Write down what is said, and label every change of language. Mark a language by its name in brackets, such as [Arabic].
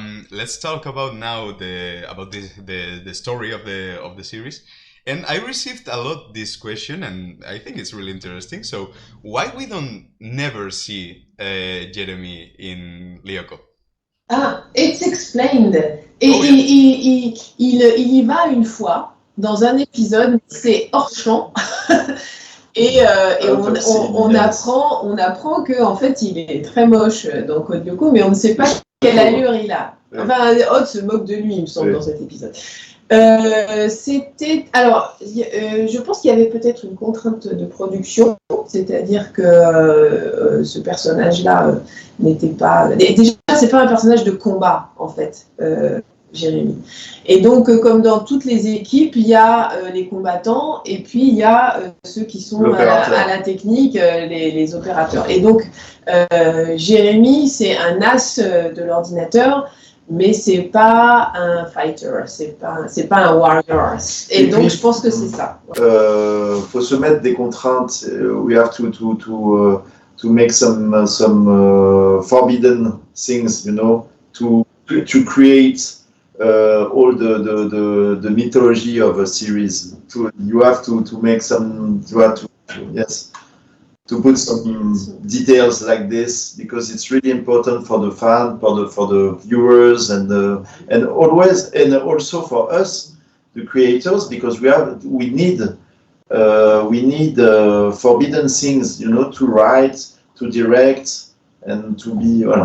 [English] Let's talk about now the story of the series. And I received a lot this question, and I think it's really interesting. So why we don't never see Jérôme in Lyoko? It's explained. [French] Il y va une fois dans un épisode, c'est hors champ. Et on apprend que en fait il est très moche dans Codigo Lyoko, mais on ne sait pas quelle allure il a. Enfin, Odd se moque de lui, il me semble, dans cet épisode. Je pense qu'il y avait peut-être une contrainte de production, c'est-à-dire que ce personnage-là n'était pas... Déjà, c'est pas un personnage de combat, en fait, Jérôme. Et donc, comme dans toutes les équipes, il y a les combattants et puis il y a ceux qui sont à la technique, les opérateurs. Et donc, Jérôme, c'est un as de l'ordinateur, mais c'est pas un fighter, c'est pas un warrior. Et donc, je pense que c'est ça. Faut se mettre des contraintes. [English] We have to make some forbidden things, you know, to create all the mythology of a series. You have to make some. You have to put some details like this, because it's really important for the fan, for the viewers, and also for us, the creators, because we need forbidden things, you know, to write, to direct, and to be.